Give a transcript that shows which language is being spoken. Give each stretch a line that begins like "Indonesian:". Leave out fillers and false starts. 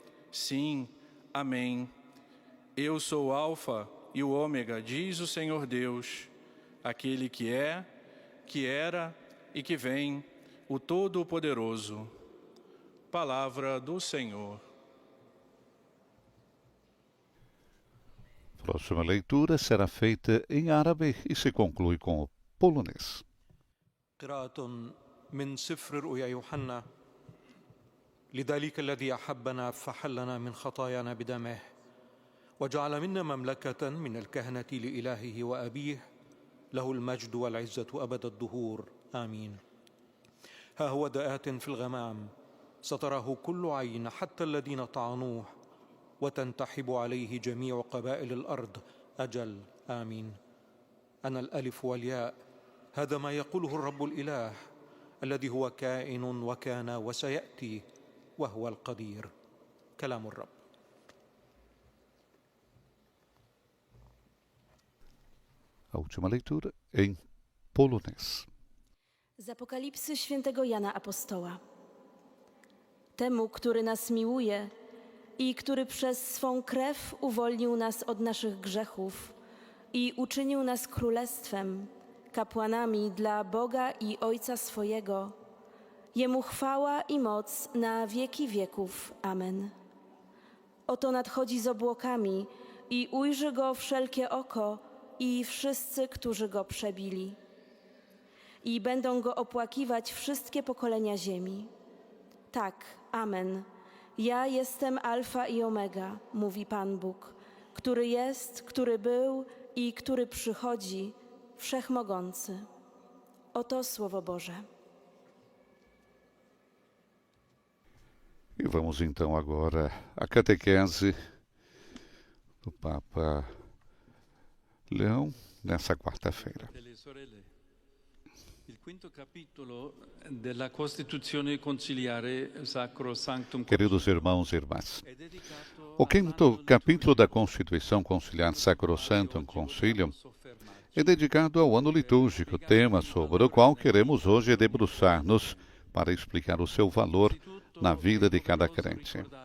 Portuguese: Sim, amém. Eu sou o Alfa e o Ômega, diz o Senhor Deus, aquele que é, que era e que vem, o Todo-Poderoso. Palavra do Senhor. Próxima leitura será feita em árabe e se conclui com o polonês.
Arabic: قراءة من سفر رؤيا يوحنا. لذلك الذي أحبنا فحلنا من خطايانا بدمه وجعل منا مملكة من الكهنة لإلهه وأبيه له المجد والعزة أبد الدهور آمين. ها هو آت في الغمام ستراه كل عين حتى الذين طعنوه وتنتحب عليه جميع قبائل الأرض أجل آمين. أنا الألف والياء هذا ما يقوله الرب الإله الذي هو كائن وكان وسيأتي وهو القدير. كلام الرب.
Portuguese: A última leitura em polonês.
Polish: Z Apokalipsy świętego Jana Apostoła. temu, który nas miłuje i który przez swą krew uwolnił nas od naszych grzechów i uczynił nas królestwem, kapłanami dla Boga i Ojca swojego. Jemu chwała i moc na wieki wieków. Amen. Oto nadchodzi z obłokami i ujrzy go wszelkie oko i wszyscy, którzy go przebili. I będą go opłakiwać wszystkie pokolenia ziemi. Tak, amen. Ja jestem Alfa i Omega, mówi Pan Bóg, który jest, który był i który przychodzi, Wszechmogący. Oto Słowo Boże.
Portuguese: E vamos então agora à catequese do Papa Leão nessa quarta-feira.
Italian: Il quinto capitolo della Costituzione Conciliare Sacro Sanctum.
Portuguese: Queridos irmãos e irmãs, o quinto capítulo da Constituição Conciliar Sacrosanctum Concilium é dedicado ao ano litúrgico, tema sobre o qual queremos hoje debruçar-nos para explicar o seu valor na vida de cada crente.